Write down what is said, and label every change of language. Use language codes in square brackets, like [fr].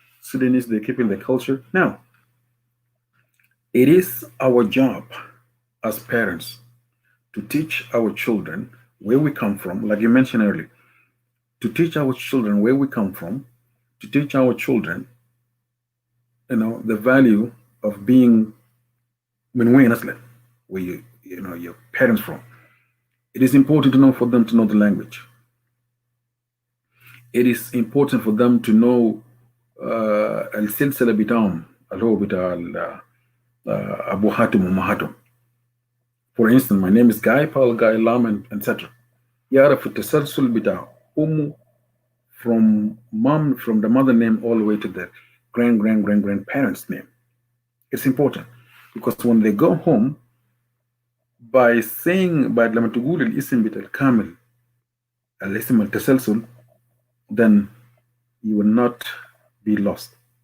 [en] Sudanese, they're keeping their culture. Now, it is our job as parents to teach our children where we come from, like you mentioned earlier, to teach our children where we come from, to teach our children, the value of being where your parents from. It is important to know for them to know the language. It is important for them to know [ar] السلسلة بتاعهم اللي هو بتاع أبو هاتم وأم هاتم. [en] For instance, my name is Guy, Paul, Guy, Lam, etc. [ar] يعرف التسلسل بتاع أمه [en] from the mother name all the way to the grandparents name. It's important because when they go home, by [ar] لما تقول الاسم بتاع الكامل الاسم التسلسل, [en] then you will not be lost.